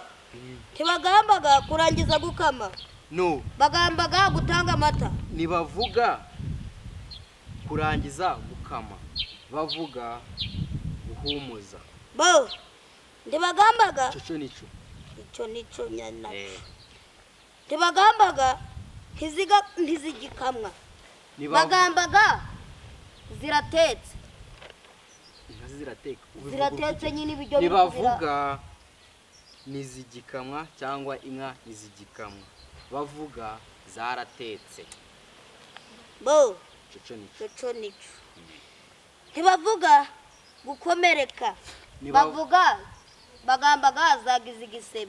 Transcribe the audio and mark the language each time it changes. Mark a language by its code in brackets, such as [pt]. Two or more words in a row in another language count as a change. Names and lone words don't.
[rw] Bagambaga kurangiza gukama. No. Bagambaga gutanga amata. Bavuga kurangiza gukama. Bavuga guhumuza. Bo. Bagambaga. Ico nico nyana. Bagambaga ntizigikamwa. Bagambaga ziratetse. Ziratetse nyine ibijyo bavuga nizigikamwa cyangwa inka nizigikamwa. Bavuga zaratetse. Bo. Ico nico. Bavuga gukomereka. Bavuga bagambaga zagize igisebe.